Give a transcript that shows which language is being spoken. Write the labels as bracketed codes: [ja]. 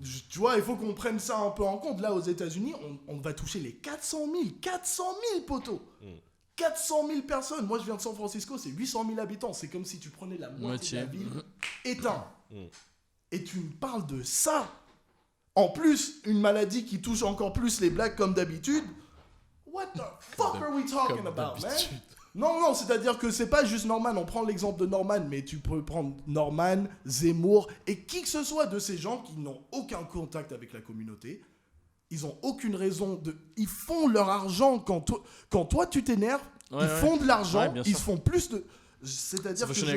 [fr] Tu vois, il faut qu'on prenne ça un peu en compte. Là, aux États-Unis, on va toucher les 400 000 poteaux. 400 000 personnes. Moi, je viens de San Francisco, c'est 800 000 habitants. C'est comme si tu prenais la moitié de la ville éteinte. Et tu me parles de ça. En plus, une maladie qui touche encore plus les blacks comme d'habitude. [en] What the fuck are we talking about, man? [fr] Non, c'est-à-dire que c'est pas juste Norman. On prend l'exemple de Norman, mais tu peux prendre Norman, Zemmour et qui que ce soit de ces gens qui n'ont aucun contact avec la communauté. Ils ont aucune raison de... Ils font leur argent quand toi tu t'énerves. Ils font de l'argent. Ils font plus de... C'est-à-dire que